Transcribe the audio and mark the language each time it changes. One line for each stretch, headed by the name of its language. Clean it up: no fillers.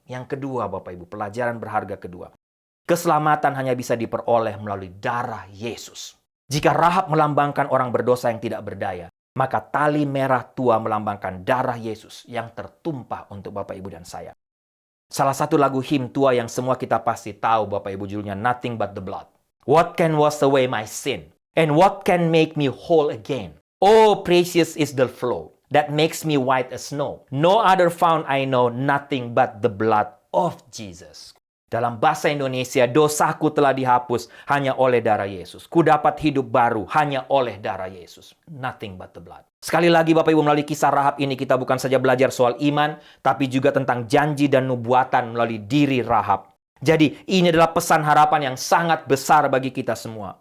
Indonesian: Yang kedua Bapak Ibu, pelajaran berharga kedua. Keselamatan hanya bisa diperoleh melalui darah Yesus. Jika Rahab melambangkan orang berdosa yang tidak berdaya, maka tali merah tua melambangkan darah Yesus yang tertumpah untuk Bapak Ibu dan saya. Salah satu lagu him tua yang semua kita pasti tahu Bapak Ibu judulnya Nothing But The Blood.
English: What can wash away my sin? And what can make me whole again? Oh, precious is the flow that makes me white as snow. No other found I know, nothing but the blood of Jesus.
Indonesian: Dalam bahasa Indonesia, dosaku telah dihapus hanya oleh darah Yesus. Ku dapat hidup baru hanya oleh darah Yesus.
English: Nothing but the blood.
Indonesian: Sekali lagi Bapak Ibu, melalui kisah Rahab ini kita bukan saja belajar soal iman, tapi juga tentang janji dan nubuatan melalui diri Rahab. Jadi ini adalah pesan harapan yang sangat besar bagi kita semua.